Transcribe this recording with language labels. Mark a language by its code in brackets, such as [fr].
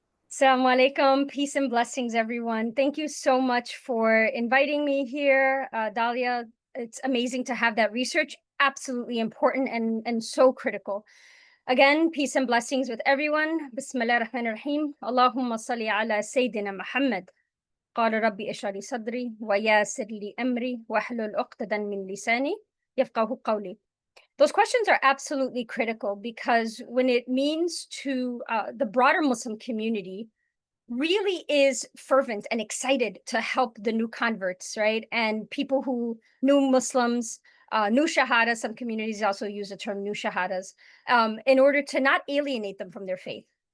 [en] Assalamu alaikum, peace and blessings, everyone. Thank you so much for inviting me here, Dalia. It's amazing to have that research, absolutely important and so critical. Again, peace and blessings with everyone. [ar] Bismillah ar-Rahman ar-Rahim. Allahumma salli ala Sayyidina Muhammad. قال ربي اشرح لي صدري ويسر لي أمري واحلل عقدة من لساني يفقهوا قولي. [en] Those questions are absolutely critical because when it means to the broader Muslim community, really is fervent and excited to help the new converts, right? And people who, new Muslims, new Shahada, some communities also use the term new Shahadas, in order to not alienate them from their faith.